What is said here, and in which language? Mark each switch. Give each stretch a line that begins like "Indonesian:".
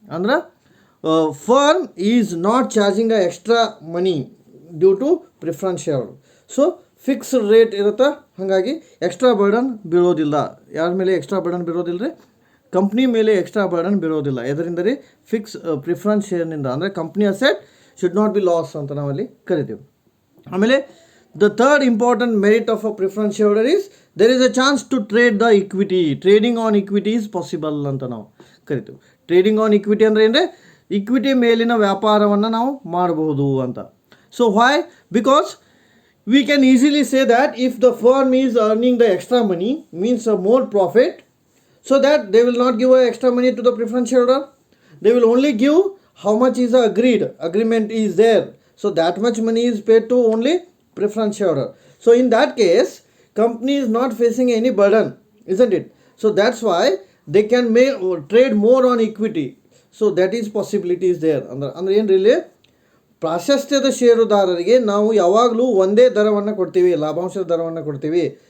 English: ಅಂದ್ರೆ firm is not charging a extra money due to preference share.
Kannada: So fixed rate ಇರುತ್ತೆ, ಹಾಗಾಗಿ extra burden ಬೀಳೋದಿಲ್ಲ. ಯಾರ ಮೇಲೆ extra burden ಬೀರೋದಿಲ್ಲ ರೀ? ಕಂಪ್ನಿ ಮೇಲೆ ಎಕ್ಸ್ಟ್ರಾ ಬರ್ಡನ್ ಬೀರೋದಿಲ್ಲ. ಇದರಿಂದ ರೀ ಫಿಕ್ಸ್ ಪ್ರಿಫರೆನ್ಸ್ ಶೇರ್ನಿಂದ ಅಂದರೆ
English: company asset should not be loss
Kannada: ಅಂತ ನಾವಲ್ಲಿ ಕರಿತೀವಿ. ಆಮೇಲೆ
English: the third important merit of a preference shareholder is there is a chance to trade the equity. Trading on equity is possible
Kannada: ಅಂತ ನಾವು ಕರಿತೀವಿ. ಟ್ರೇಡಿಂಗ್ ಆನ್ ಇಕ್ವಿಟಿ ಅಂದರೆ ಅಂದರೆ equity ಮೇಲಿನ ವ್ಯಾಪಾರವನ್ನು ನಾವು ಮಾಡಬಹುದು ಅಂತ.
English: So why? Because we can easily say that if the firm is earning the extra money means a more profit, so that they will not give extra money to the preference shareholder. They will only give how much is agreement is there. So that much money is paid to only preference shareholder. So in that case, company is not facing any burden, isn't it? So that's why they can trade more on equity. So that is possibilities there.
Kannada: ಅಂದ್ರೆ ಏನು
English: really
Kannada: ಪ್ರಾಶಸ್ತ್ಯದ ಷೇರುದಾರರಿಗೆ ನಾವು ಯಾವಾಗಲೂ ಒಂದೇ ದರವನ್ನು ಕೊಡ್ತೀವಿ, ಲಾಭಾಂಶದ ದರವನ್ನು ಕೊಡ್ತೀವಿ.